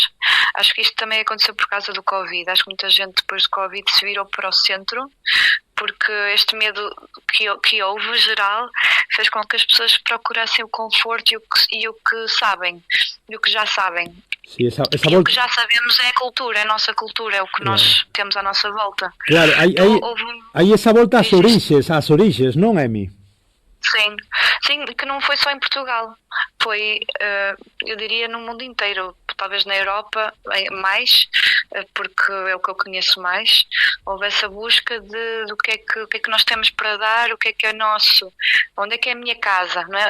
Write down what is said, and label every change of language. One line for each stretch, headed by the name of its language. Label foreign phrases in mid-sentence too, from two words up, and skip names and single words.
Portuguese: Acho que isto também aconteceu por causa do Covid. Acho que muita gente depois do Covid se virou para o centro, porque este medo que houve geral fez com que as pessoas procurassem o conforto e o que sabem, e o que já sabem.
Galician: Sí,
Portuguese: o que já sabemos é a cultura, é a nossa cultura, é o que nós temos à nossa volta.
Galician: Claro, hai esa volta ás orixes, non, Emi?
Portuguese: Sim, que não foi só em Portugal, foi, eu diria, no mundo inteiro, talvez na Europa mais, porque é o que eu conheço mais. Houve essa busca do que é que nós temos para dar, o que é nosso, onde é que é a minha casa, não é?